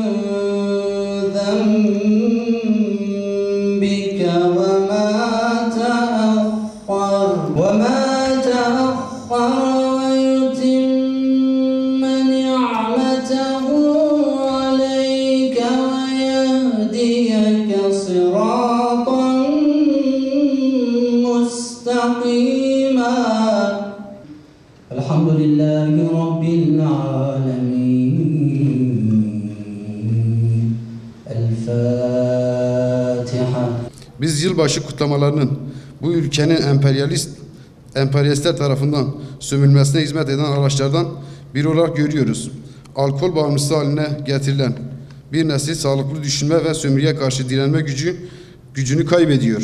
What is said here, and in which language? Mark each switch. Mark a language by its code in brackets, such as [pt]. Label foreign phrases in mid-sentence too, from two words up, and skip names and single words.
[ar] ذنبك وما تأخر ويتم نعمته عليك ويهديك صراطا مستقيما الحمد لله رب العالمين الفاتحة. [tr] Biz yılbaşı kutlamalarının bu ülkenin emperyalistler tarafından sömürülmesine hizmet eden araçlardan biri olarak görüyoruz. Alkol bağımlısı haline getirilen bir nesil sağlıklı düşünme ve sömürüye karşı direnme gücünü kaybediyor.